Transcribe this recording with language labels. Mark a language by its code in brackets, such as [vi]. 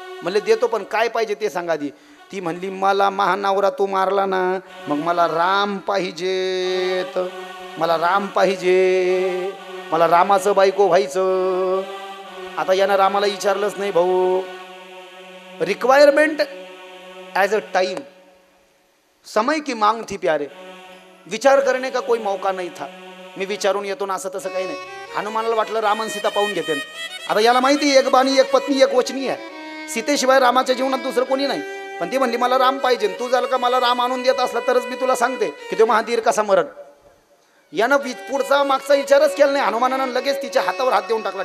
[mr] म्हणले देतो पण काय पाहिजे ते सांगा आधी. ती म्हणली मला महानवरा तू मारला ना, मग मला राम पाहिजेत, मला राम पाहिजे, मला रामाचं बायको व्हायचं. आता यानं रामाला विचारलंच नाही भाऊ. [en] requirement as a time, [hi] समय की मांग थी प्यारे, विचार करने का कोई मौका नहीं था. [mr] मी विचारून येतो ना असं तसं काही नाही. हनुमानाला वाटलं रामन सीता पाहून घेते. आता याला माहिती एक बाणी एक पत्नी एक वचनी आहे. सीतेशिवाय रामाच्या जीवनात दुसरं कोणी नाही. पण ती म्हणली मला राम पाहिजे. तू जर का मला राम आणून देत असला तरच मी तुला सांगते की तो महाधीर कसा मरण. यानं पुढचा मागचा विचारच केला नाही. हनुमानानं लगेच तिच्या हातावर हात देऊन टाकला.